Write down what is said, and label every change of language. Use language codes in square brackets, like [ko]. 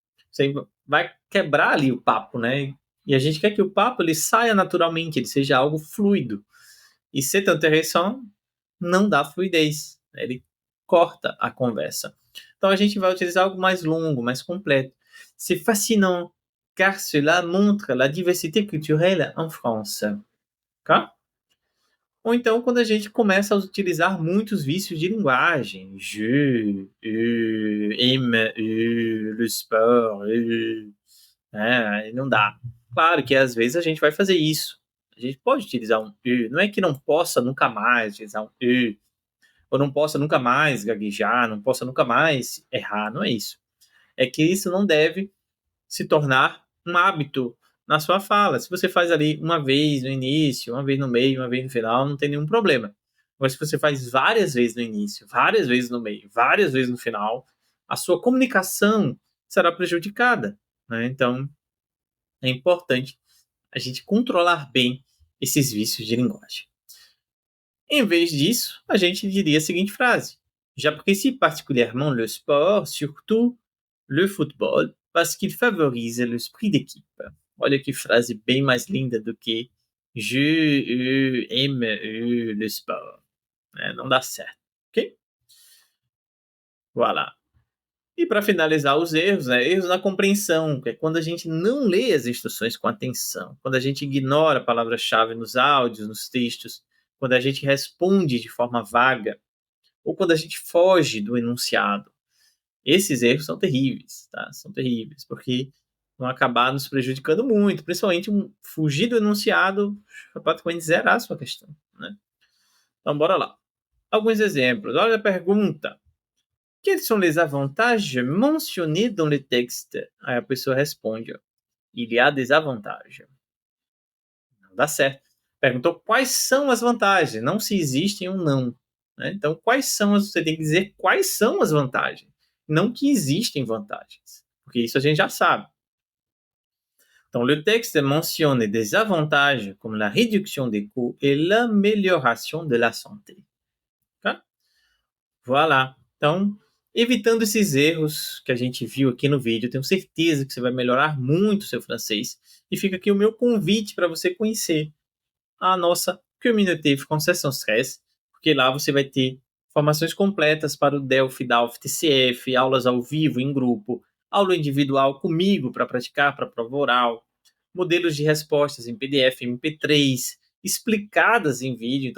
[pt] Você vai quebrar ali o papo, né? E a gente quer que o papo ele saia naturalmente, ele seja algo fluido. E se tá interessante, não dá fluidez. Ele corta a conversa. Então a gente vai utilizar algo mais longo, mais completo. [fr] C'est fascinant, car cela montre la diversité culturelle en France. [pt] Ok? Ou então quando a gente começa a utilizar muitos vícios de linguagem. [fr] Je, aime, le sport, [pt] né? Aí não dá. Claro que às vezes a gente vai fazer isso. A gente pode utilizar um não é que não possa nunca mais utilizar um ou não possa nunca mais gaguejar, não possa nunca mais errar, não é isso. É que isso não deve se tornar um hábito na sua fala. Se você faz ali uma vez no início, uma vez no meio, uma vez no final, não tem nenhum problema. Mas se você faz várias vezes no início, várias vezes no meio, várias vezes no final, a sua comunicação será prejudicada. Né? Então, é importante a gente controlar bem esses vícios de linguagem. Em vez disso, a gente diria a seguinte frase: [fr] J'apprécie particulièrement le sport, surtout le football, parce qu'il favorise l'esprit d'équipe. [pt] Olha que frase bem mais linda do que [fr] je aime le sport. [pt] Não dá certo, ok? Voilà. E para finalizar os erros, erros na compreensão, que é quando a gente não lê as instruções com atenção, quando a gente ignora a palavra-chave nos áudios, nos textos, quando a gente responde de forma vaga, ou quando a gente foge do enunciado. Esses erros são terríveis, tá? São terríveis, porque vão acabar nos prejudicando muito, principalmente fugir do enunciado, praticamente zerar a sua questão, né? Então, bora lá. Alguns exemplos. Olha a pergunta. [fr] Quels sont les avantages mentionnés dans le texte? [pt] Aí a pessoa responde, ó, [fr] il y a des avantages. [pt] Não dá certo. Perguntou quais são as vantagens, não se existem ou não. né? Então, você tem que dizer quais são as vantagens, não que existem vantagens, porque isso a gente já sabe. [fr] Então, le texte mentionne des avantages comme la réduction des coûts et l'amélioration de la santé. [pt] Tá? Voilà. Então, evitando esses erros que a gente viu aqui no vídeo, eu tenho certeza que você vai melhorar muito o seu francês. E fica aqui o meu convite para você conhecer a nossa Communauté Français Sans Stress, porque lá você vai ter formações completas para o Delphi, DALF, TCF, aulas ao vivo, em grupo, aula individual comigo para praticar para a prova oral, modelos de respostas em PDF, MP3, explicadas em vídeo.